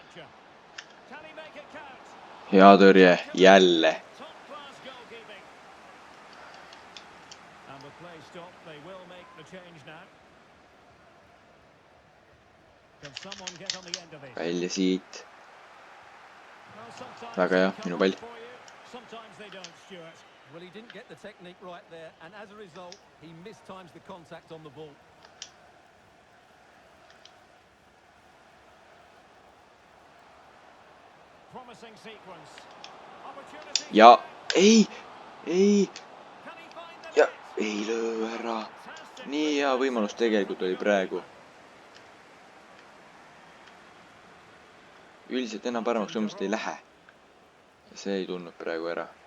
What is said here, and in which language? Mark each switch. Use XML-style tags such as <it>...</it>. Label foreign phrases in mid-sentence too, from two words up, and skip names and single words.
<et>Hea tõrje, jälle. Välja siit. Väga hea, minu pall.</et> <en>Well, he didn't get the technique right there, and as a result, he mistimes the contact on the ball. Promising sequence.</en> <et>Ja, ei. Ja, ei löö ära. Nii hea võimalus tegelikult oli praegu. Üldiselt enam paremaks umbes ei lähe. Ja see ei tulnud praegu ära.</et>